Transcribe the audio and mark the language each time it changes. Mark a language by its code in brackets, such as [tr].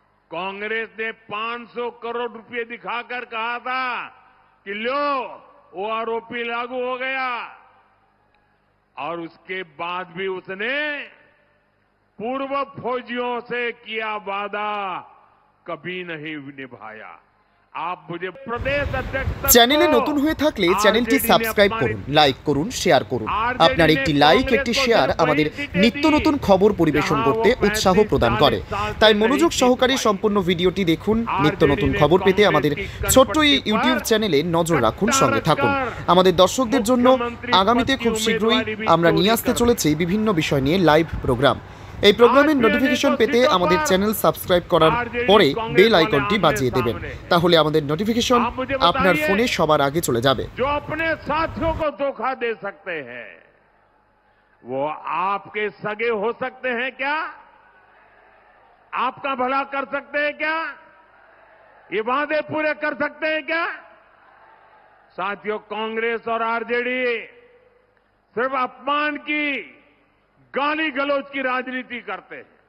[hi] कांग्रेस ने 500 करोड़ रुपए दिखाकर कहा था कि लो ओआरओपी लागू हो गया, और उसके बाद भी उसने पूर्व फौजियों से किया वादा कभी नहीं निभाया। आप मुझे प्रदेश अध्यक्ष [bn] চ্যানেলে নতুন হয়ে থাকলে চ্যানেলটি সাবস্ক্রাইব করুন, লাইক করুন, শেয়ার করুন। আপনার একটি লাইক, একটি শেয়ার আমাদের নিত্য নতুন খবর পরিবেশন করতে উৎসাহ প্রদান করে। তাই মনোযোগ সহকারে সম্পূর্ণ ভিডিওটি দেখুন। নিত্য নতুন খবর পেতে আমাদের ছোট্ট এই ইউটিউব চ্যানেলে নজর রাখুন, সঙ্গে থাকুন। আমাদের দর্শকদের জন্য আগামীতে খুব শীঘ্রই আমরা নিয়ে আসতে চলেছি বিভিন্ন বিষয় নিয়ে লাইভ প্রোগ্রাম। এই প্রোগ্রামের নোটিফিকেশন পেতে আমাদের চ্যানেল সাবস্ক্রাইব করার পরে বেল আইকনটি বাজিয়ে দেবেন, তাহলে আমাদের নোটিফিকেশন আপনার ফোনে সবার আগে চলে যাবে। [hi] जो अपने साथियों को धोखा दे सकते हैं वो आपके सगे हो सकते हैं क्या? आपका भला कर सकते हैं क्या? ये वादे पूरे कर सकते हैं क्या? साथियों, कांग्रेस और आरजेडी सिर्फ अपमान की, गाली गलौज की राजनीति करते हैं।